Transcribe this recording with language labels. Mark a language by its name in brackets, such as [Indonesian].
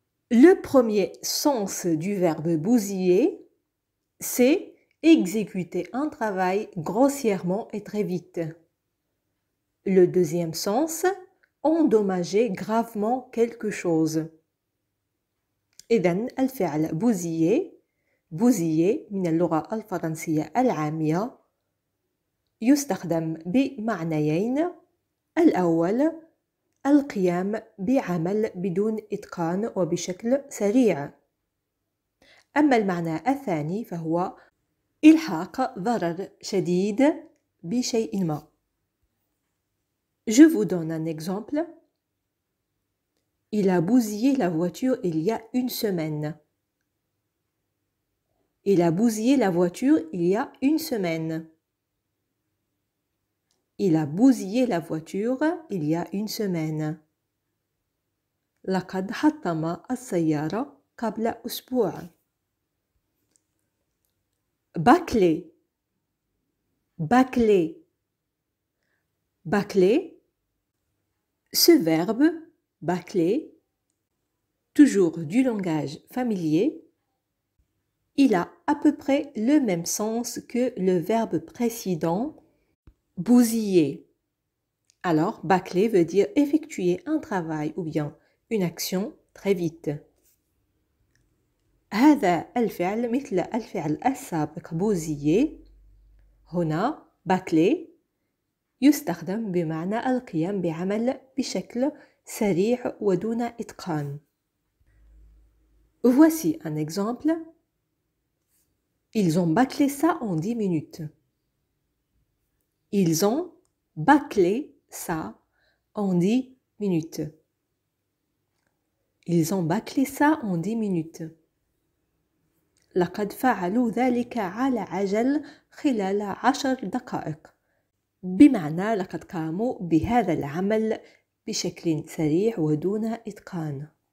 [French] Le premier sens du verbe bousiller, c'est exécuter un travail grossièrement et très vite. Le deuxième sens, endommager gravement quelque chose. [Arabic] إذن الفعل bousiller من اللغة الفرنسية العامية يستخدم بمعنيين. الأول القيام بعمل بدون إتقان وبشكل سريع. أما المعنى الثاني فهو إلحاق ضرر شديد بشيء ما. [French] Je vous donne un exemple. Il a bousillé la voiture il y a une semaine. Il a bousillé la voiture il y a une semaine. Il a bousillé la voiture il y a une semaine. [Arabic] لقد حطم السيارة قبل أسبوع. [French] Bâcler. Bâcler. Bâcler. Ce verbe, bâcler, toujours du langage familier, il a à peu près le même sens que le verbe précédent, bousiller. Alors, bâcler veut dire effectuer un travail ou bien une action très vite. [Arabic] هذا الفعل مثل الفعل السابق bousiller. هنا bâcler يستخدم بمعنى القيام بعمل بشكل سريع ودون إتقان. [French] Voici un exemple. Ils ont bâclé ça en 10 minutes. Ils ont bâclé ça en 10 minutes. Ils ont bâclé ça en 10 minutes. [Arabic] لقد فعلوا ذلك على عجل خلال 10 دقائق. بمعنى لقد قاموا بهذا العمل بشكل سريع ودون إتقان.